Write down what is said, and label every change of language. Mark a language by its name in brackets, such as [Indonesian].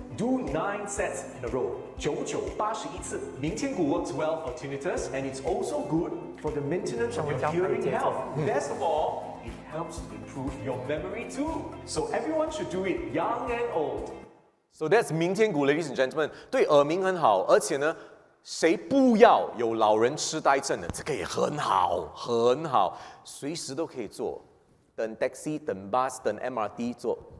[English] Do 9 sets in a row. 9981次. 明天骨 works well for tinnitus and it's also good for the maintenance of your hearing health. Best of all, it helps to improve your memory too. So everyone should do it, young and old. So that's 明天骨, ladies and gentlemen. [Chinese] 对耳鸣很好，而且呢，谁不要有老人痴呆症的，这个也很好，很好，随时都可以做。等 taxi、等 bus、等 MRT 做。